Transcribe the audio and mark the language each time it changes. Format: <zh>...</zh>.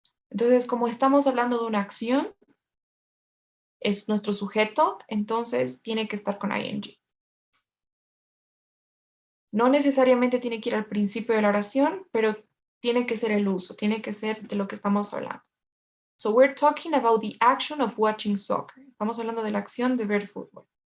<es>Entonces, como estamos hablando de una acción, es nuestro sujeto, entonces tiene que estar con ing. No necesariamente tiene que ir al principio de la oración, pero tiene que ser el uso, tiene que ser de lo que estamos hablando.</es> <en>So we're talking about the action of watching soccer.</en> <es>Estamos hablando de la acción de ver fútbol.</es>